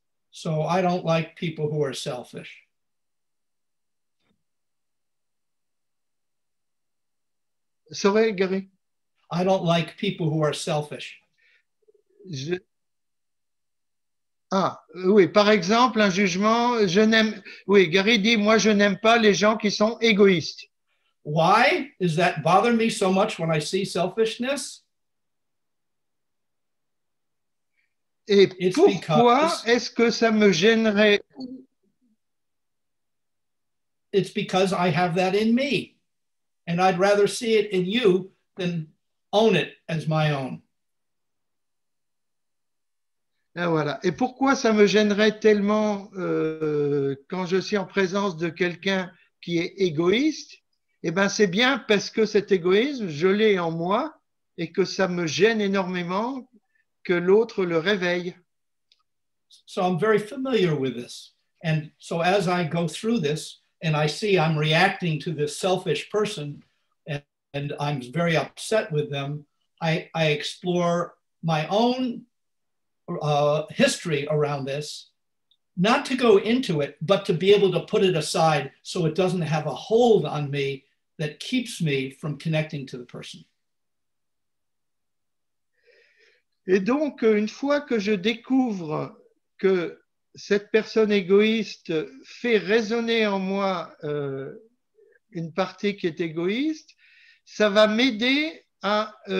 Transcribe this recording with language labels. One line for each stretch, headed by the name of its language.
English: So I don't like people who are selfish. Sorry, Gary? I don't like people who are selfish.
French: Oui, par exemple, un jugement, oui, Gary dit, moi je n'aime pas les gens qui sont égoïstes.
English: Why does that bother me so much when I see selfishness?
French: Et pourquoi est-ce que ça me gênerait?
English: It's because I have that in me. And I'd rather see it in you than own it as my own.
French: Et voilà. Et pourquoi ça me gênerait tellement quand je suis en présence de quelqu'un qui est égoïste? Eh bien, c'est bien parce que cet égoïsme, je l'ai en moi et que ça me gêne énormément que l'autre le réveille.
English: So I'm very familiar with this. And so as I go through this, and I see I'm reacting to this selfish person, and I'm very upset with them, I explore my own history around this, not to go into it, but to be able to put it aside so it doesn't have a hold on me that keeps me from connecting to the person.
French: Et donc, une fois que je découvre que cette personne égoïste fait résonner en moi une partie qui est égoïste, ça va m'aider à,